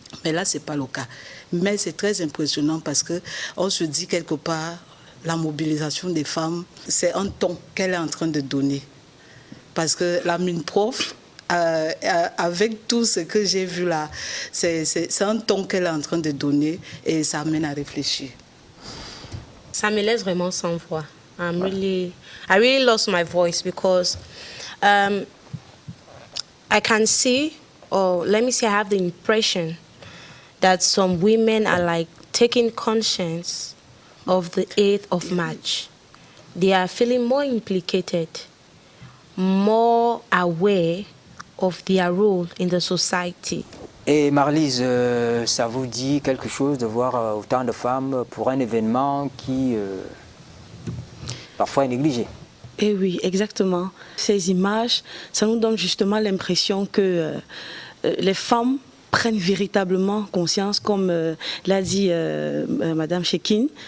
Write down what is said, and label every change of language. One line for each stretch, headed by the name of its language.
French: Mais là, ce n'est pas le cas. Mais c'est très impressionnant parce qu'on se dit quelque part, la mobilisation des femmes, c'est un ton qu'elle est en train de donner. Parce que la MINPROF, avec tout ce que j'ai vu là, c'est un ton qu'elle est en train de donner et ça amène à réfléchir. Ça me laisse vraiment sans voix.
English: I really lost my voice because I can see, or let me say, I have the impression that some women are like taking conscience of the 8th of March. They are feeling more implicated, more aware of their role in the society.
French: Et Marlise, ça vous dit quelque chose de voir autant de femmes pour un événement qui parfois est négligé? Eh oui, exactement. Ces images, ça nous donne justement l'impression que les femmes prennent véritablement conscience, comme l'a dit Madame Chekin.